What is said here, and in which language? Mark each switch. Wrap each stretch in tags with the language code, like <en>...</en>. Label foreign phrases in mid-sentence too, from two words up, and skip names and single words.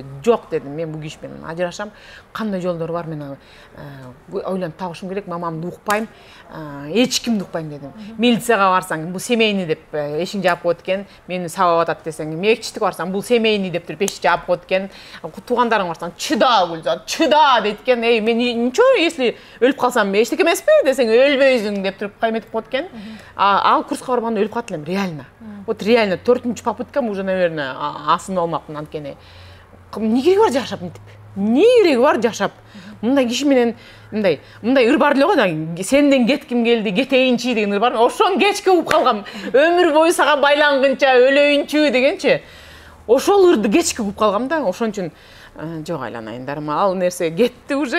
<ky>Жок дедим, мен бул киш менен ажырашам. Кандай жолдор бар, мен ойлонуп табышым керек. Мамамды укпайм, эч кимди укпайм дедим. Милицияга барсаң, бул семейный деп эшиң жаап коет экен. Мени сабап атат десең, мектичтике барсаң, бул семейный деп туруп эшик жаап коет экен. Туугандарың барсаң, чыда Гүлзат, чыда дейт экен. Эй, мен</ky> <ru>ничего, если</ru> <ky>өлүп калсам, эчтеке эмеспи десең, өлбөйсүң деп туруп кайметип коет экен. Ал курска барганда өлүп калат элем, реально.</ky> <ru>Вот реально 4-нчү попыткам уже, наверное,</ru> <ky>асынып алмакмын анткени. Эмне кереги бар жашап мынтип? Эмне кереги бар жашап? Мындай киши менен мындай ыр бар эле го да, сенден кетким келди, кетейинчи деген ыр бар. Ошон кечке угуп калгам. Өмүр бою сага байлангынча өлөйүнчү дегенчи. Ошол ырды кечке угуп калгам да, ошон үчүн жок айланайындарым, ал нерсе кетти уже.</ky>